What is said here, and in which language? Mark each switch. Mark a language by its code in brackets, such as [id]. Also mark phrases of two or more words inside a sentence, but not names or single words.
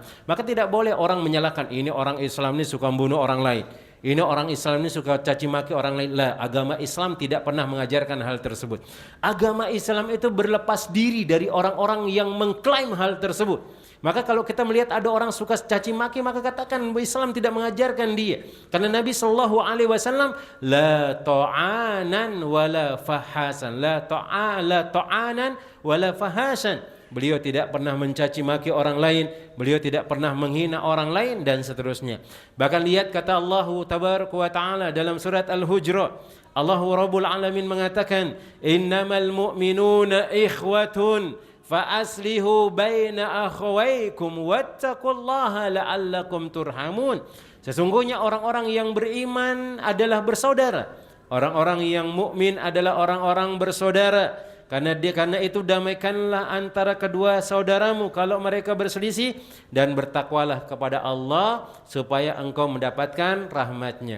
[id] Maka tidak boleh orang menyalahkan ini orang Islam ini suka bunuh orang lain, ini orang Islam ini suka caci maki orang lain. Lah, agama Islam tidak pernah mengajarkan hal tersebut. Agama Islam itu berlepas diri dari orang-orang yang mengklaim hal tersebut. Maka kalau kita melihat ada orang suka caci maki, maka katakan Islam tidak mengajarkan dia. Karena Nabi [ar] صلى الله عليه وسلم لا طعانا ولا فاحشا، لا طعانا ولا فاحشا. [id] Beliau tidak pernah mencaci maki orang lain, beliau tidak pernah menghina orang lain dan seterusnya. Bahkan lihat kata [ar] الله تبارك وتعالى [id] dalam surat Al-Hujurat. [ar] الله رب العالمين [id] mengatakan, [ar] "إنما المؤمنون إخوة فأصلحوا بين أخويكم واتقوا الله لعلكم ترحمون." [id] Sesungguhnya orang-orang yang beriman adalah bersaudara. Orang-orang yang mukmin adalah orang-orang bersaudara. Karena itu damaikanlah antara kedua saudaramu kalau mereka berselisih, dan bertakwalah kepada Allah supaya engkau mendapatkan rahmatnya.